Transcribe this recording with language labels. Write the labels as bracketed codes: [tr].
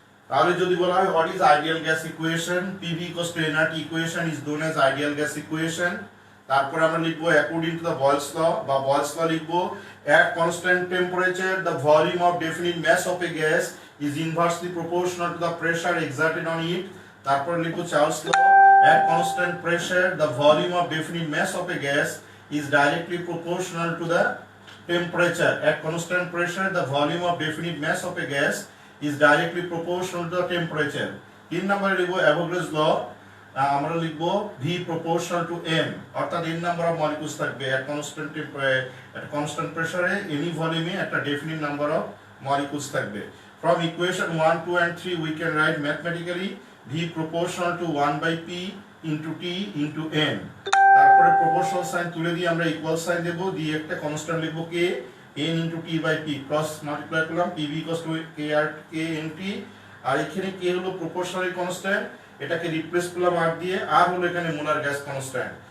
[bn] তাহলে যদি বলা হয় [en] What is ideal gas equation, PV equals to nRT equation is known as ideal gas equation. [bn] তারপরে আমরা লিখবো অ্যাকর্ডিং টু দ্য বয়েলস ল বা বয়েলস ল লিখবো [en] at constant temperature the volume of definite mass of a gas is inversely proportional to the pressure exerted on it. [bn] তারপর লিখবো [en] Charles law at constant pressure the volume of definite mass of a gas is directly proportional to the temperature. At constant pressure the volume of definite mass of a gas is directly proportional to the temperature. [bn] 3 নম্বরে লিখবো Avogadro's ল, আমরা লিখবো V proportional to m, অর্থাৎ n number of molecules থাকবে [en] at constant pressure any volume [bn] একটা [en] definite number of molecules [bn] থাকবে। [en] From equation 1, 2 and 3 we can write mathematically V proportional to 1 by P into T into n। [bn] তারপরে proportional sign তুলে দিয়ে আমরা equal sign দেব, দিয়ে একটা constant লিখবো K n into T by P, cross multiply করলাম PV equals to K NT, আর এখানে K হলো proportional constant, এটাকে রিপ্লেস করলাম আর দিয়ে, আর হলো এখানে মোলার গ্যাস কনস্ট্যান্ট।